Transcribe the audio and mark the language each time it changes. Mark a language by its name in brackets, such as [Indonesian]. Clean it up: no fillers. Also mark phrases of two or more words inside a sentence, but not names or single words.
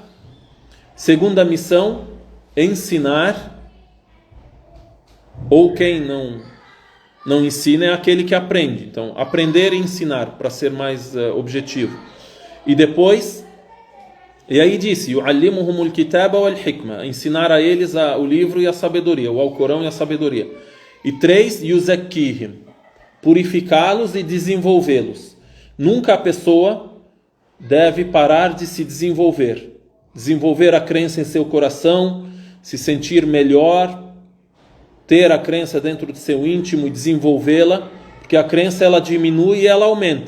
[Portuguese] Segunda missão, ensinar. Ou quem não ensina é aquele que aprende. Então, aprender e ensinar, para ser mais objetivo. E depois, e aí disse, [Arabic] يعلمهم الكتاب والحكمة, [Portuguese] ensinar a eles o livro e a sabedoria, o Alcorão e a sabedoria. E 3, yuzakkihim, purificá-los e desenvolvê-los. Nunca a pessoa deve parar de se desenvolver. Desenvolver a crença em seu coração, se sentir melhor, ter a crença dentro de seu íntimo e desenvolvê-la, porque a crença ela diminui e ela aumenta.